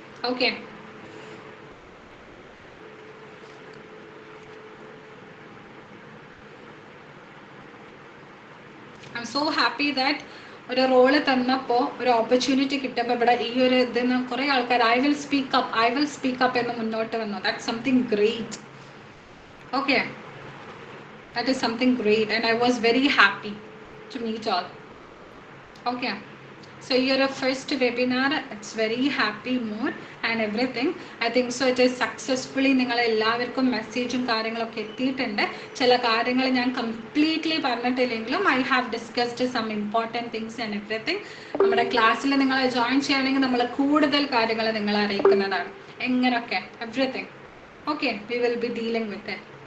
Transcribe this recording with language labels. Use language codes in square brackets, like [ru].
[ml] Okay, [en] I am so happy that [ml] ഒരു role തന്നപ്പോൾ, ഒരു ഓപ്പർച്യൂണിറ്റി കിട്ടുമ്പോൾ ഇവിടെ ഈ ഒരു ഇതിന് കുറേ ആൾക്കാർ [en] I will speak up [ml] എന്ന് മുന്നോട്ട് വന്നു. [en] That something great. Okay, that is something great and I was very happy to meet all. Okay, so your first webinar, it's very happy mood and everything. I think so it is successfully. [ml] നിങ്ങളെ എല്ലാവർക്കും മെസ്സേജും കാര്യങ്ങളൊക്കെ എത്തിയിട്ടുണ്ട്. ചില കാര്യങ്ങൾ ഞാൻ completely പറഞ്ഞിട്ടില്ലെങ്കിലും [en] I have discussed some important things and everything. [ml] നമ്മുടെ ക്ലാസ്സിൽ നിങ്ങളെ ജോയിൻ ചെയ്യണമെങ്കിൽ നമ്മൾ കൂടുതൽ കാര്യങ്ങൾ നിങ്ങളെ അറിയിക്കുന്നതാണ്. എങ്ങനെയൊക്കെ [en] Everything. Okay, we will be dealing with it.